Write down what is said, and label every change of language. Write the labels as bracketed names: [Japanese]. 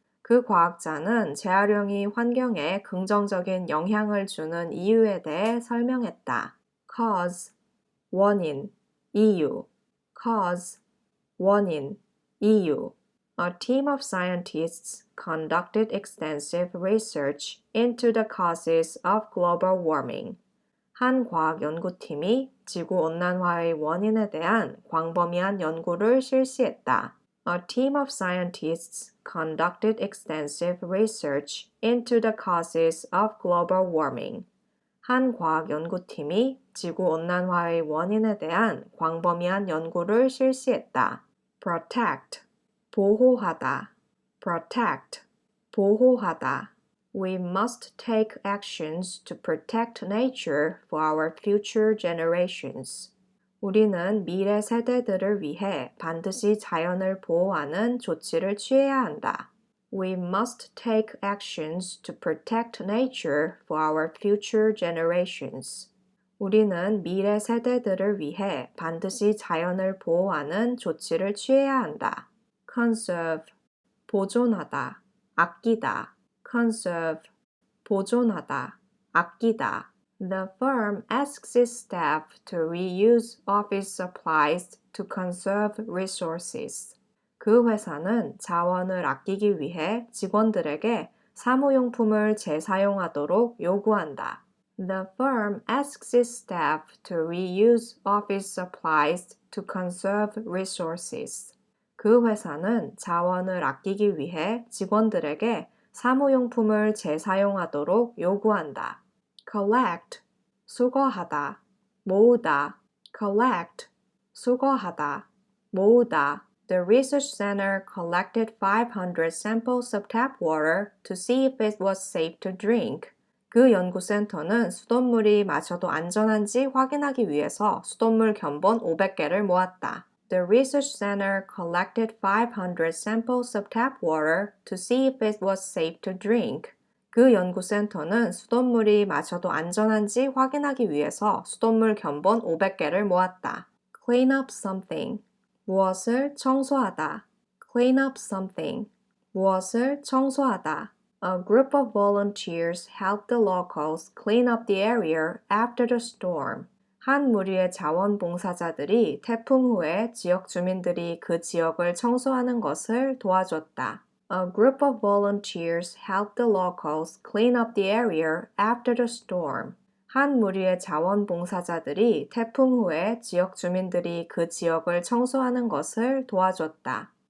[Korean] 그 과학자는 재활용이 환경에 긍정적인 영향을 주는 이유에 대해 설명했다. cause, 원인, 이유, cause, 원인, 이유. [English] A team of scientists conducted extensive research into the causes of global warming. [Korean] 한 과학 연구팀이 지구온난화의 원인에 대한 광범위한 연구를 실시했다. [English] A team of scientists conducted extensive research into the causes of global warming. [Korean] 한 과학 연구팀이 지구온난화의 원인에 대한 광범위한 연구를 실시했다. [English] Protect, 보호하다. Protect, 보호하다. We must take actions to protect nature for our future generations. [Korean] 우리는 미래 세대들을 위해 반드시 자연을 보호하는 조치를 취해야 한다. [English] We must take actions to protect nature for our future generations. [Korean] 우리는 미래 세대들을 위해 반드시 자연을 보호하는 조치를 취해야 한다. Conserve, 보존하다, 아끼다. Conserve, 보존하다, 아끼다. [English] The firm asks its staff to reuse office supplies to conserve resources. [Korean] 그 회사는 자원을 아끼기 위해 직원들에게 사무용품을 재사용하도록 요구한다. [English] The firm asks its staff to reuse office supplies to conserve resources. [Korean] 그 회사는 자원을 아끼기 위해 직원들에게 사무용품을 재사용하도록 요구한다. Collect, 수거하다, 모으다. Collect, 수거하다, 모으다. [English] The research center collected 500 samples of tap water to see if it was safe to drink. [Korean] 그 연구센터는 수돗물이 마셔도 안전한지 확인하기 위해서 수돗물 견본 500개를 모았다. [English] The research center collected 500 samples of tap water to see if it was safe to drink. [Korean] 그 연구센터는 수돗물이 마셔도 안전한지 확인하기 위해서 수돗물 견본 500개를 모았다. [English] Clean up something. [Korean] 무엇을 청소하다. [English] Clean up something. [Korean] 무엇을 청소하다. [English] A group of volunteers helped the locals clean up the area after the storm. [Korean] 한 무리의 자원봉사자들이 태풍 후에 지역 주민들이 그 지역을 청소하는 것을 도와줬다. [English] A group of volunteers helped the locals clean up the area after the storm. [Korean] 한 무리의 자원봉사자들이 태풍 후에 지역 주민들이 그 지역을 청소하는 것을 도와줬다.